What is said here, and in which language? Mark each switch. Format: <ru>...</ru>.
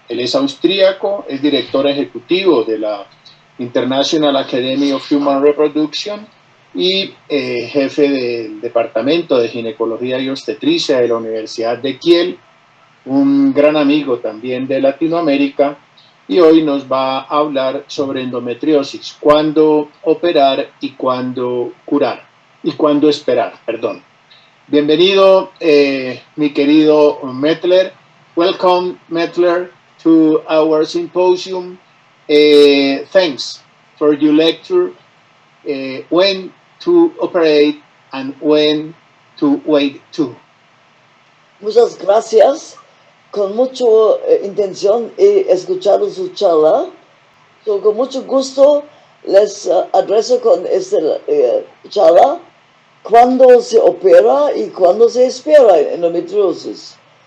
<es>Él es austríaco, es director ejecutivo de la International Academy of Human Reproduction y jefe del Departamento de Ginecología y Obstetricia de la Universidad de Kiel, un gran amigo también de Latinoamérica, y hoy nos va a hablar sobre endometriosis, cuándo operar y cuándo curar, y cuándo esperar, perdón. Bienvenido, mi querido Mettler.</es> <en>Welcome, Mettler, to our symposium. Thanks for your lecture, when to operate and when to wait to.</en> <es>Muchas gracias. Con mucha intención he escuchado su charla. Con mucho gusto les adreso con esta charla. ¿Cuándo se opera y cuándo se espera endometriosis?</es>